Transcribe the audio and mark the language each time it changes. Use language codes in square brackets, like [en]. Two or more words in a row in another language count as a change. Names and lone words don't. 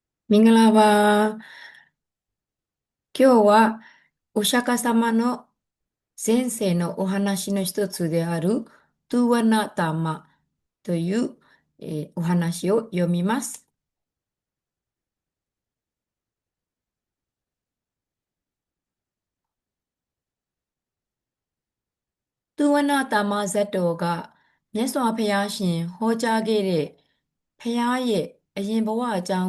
[ja] ミンガラバー、今日はお釈迦様の前世のお話の一つであるトゥワナタマという、お話を読みます。 [my] သုဝနတာမဇတ်တော်ကမြတ်စွာဘုရားရှင်ဟောကြားခဲ့တဲ့ဘုရားရဲ့အရင်ဘဝအကြော